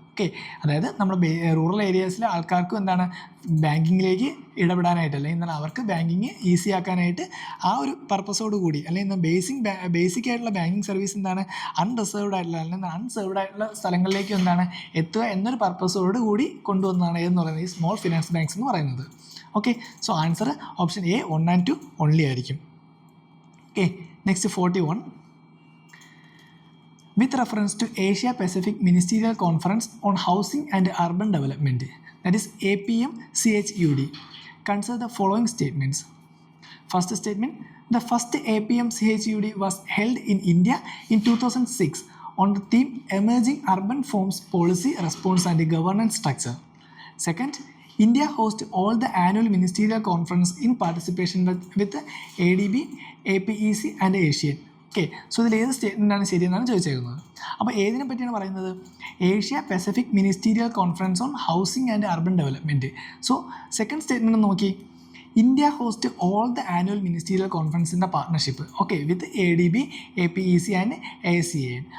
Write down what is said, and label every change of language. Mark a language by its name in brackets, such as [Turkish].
[Malayalam] Okay, അതായത് നമ്മൾ rural ഏരിയാസിലെ ആൾക്കാർക്കും എന്താണ് ബാങ്കിങ്ങിലേക്ക് ഇടപെടാനായിട്ട് അല്ലെങ്കിൽ എന്താണ് അവർക്ക് ബാങ്കിങ് ഈസി ആക്കാനായിട്ട് ആ ഒരു പർപ്പസോട് കൂടി അല്ലെങ്കിൽ ബേസിക് ആയിട്ടുള്ള ബാങ്കിങ് സർവീസ് എന്താണ് അൺറിസർവ്ഡ് ആയിട്ടുള്ള അല്ലെങ്കിൽ അൺസർവ്ഡ് ആയിട്ടുള്ള സ്ഥലങ്ങളിലേക്ക് എന്താണ് എത്തുക എന്നൊരു പർപ്പസോട് കൂടി കൊണ്ടുവന്നതാണ് എന്ന് പറയുന്നത് ഈ സ്മോൾ ഫിനാൻസ് ബാങ്ക്സ് എന്ന് പറയുന്നത്. Okay, so answer option A 1 and 2 only ആയിരിക്കും. Okay, next 41. [English] With reference to Asia Pacific Ministerial Conference on Housing and Urban Development, that is APM-CHUD, consider the following statements. First statement, the first APM-CHUD was held in India in 2006 on the theme Emerging Urban Forms Policy, Response and Governance Structure. Second, India hosts all the annual ministerial conference in participation with ADB, APEC and ASEAN. [Malayalam] Okay, so ഇതിൽ ഏത് സ്റ്റേറ്റ്മെൻറ്റാണ് ശരിയെന്നാണ് ചോദിച്ചേക്കുന്നത്. അപ്പോൾ ഏതിനെ പറ്റിയാണ് പറയുന്നത്, Asia Pacific ministerial conference on housing and urban development. So second statement നോക്കി, [English] India host all the annual ministerial [Malayalam] കോൺഫറൻസിൻ്റെ partnership okay with ADB, APEC and ASEAN.